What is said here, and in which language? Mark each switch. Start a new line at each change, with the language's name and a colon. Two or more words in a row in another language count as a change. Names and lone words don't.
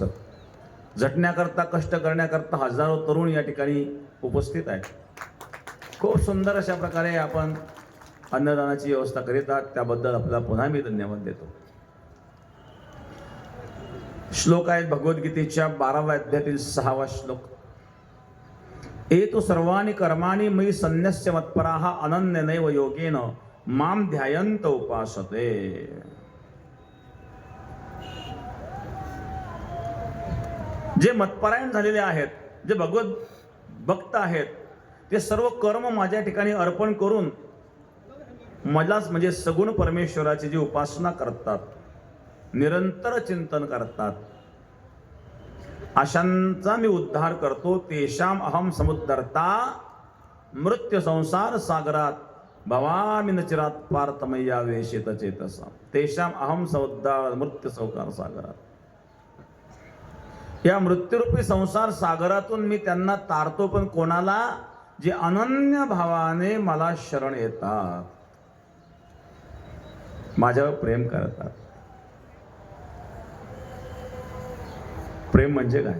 Marathi: झटण्याकरता, कष्ट करण्याकरता हजारो तरुण या ठिकाणी उपस्थित आहेत. खूप सुंदर अशा प्रकारे आपण अन्नदानाची व्यवस्था करीत आहात, त्याबद्दल आपल्याला पुन्हा मी धन्यवाद देतो. श्लोक आहेत भगवद्गीतेच्या 12व्या अध्यायातील 6वा श्लोक.
Sanskrit: एतु सर्वाणि कर्माणि मयि सन्न्यस्य मत्पराः अनन्यनैव योगेन मां ध्यायन्त उपासते.
Marathi: जे मतपरायण झालेले आहेत, जे भगवत भक्त आहेत, ते सर्व कर्म माझ्या ठिकाणी अर्पण करून मलाच म्हणजे सगुण परमेश्वराची जी उपासना करतात, निरंतर चिंतन करतात, अशांचा मी उद्धार करतो.
Sanskrit: तेषाम अहम समुद्धरता मृत्यू संसार सागरात भवामी न चिरात पार्थमय्या वेशित चेतसा. तेषाम अहम समुद्धार मृत्यू संसार सागरात.
Marathi: या मृत्यूरूपी संसार सागरातून मी त्यांना तारतो, पण कोणाला? जे अनन्य भावाने मला शरण येतात, माझ्यावर प्रेम करतात. प्रेम म्हणजे काय?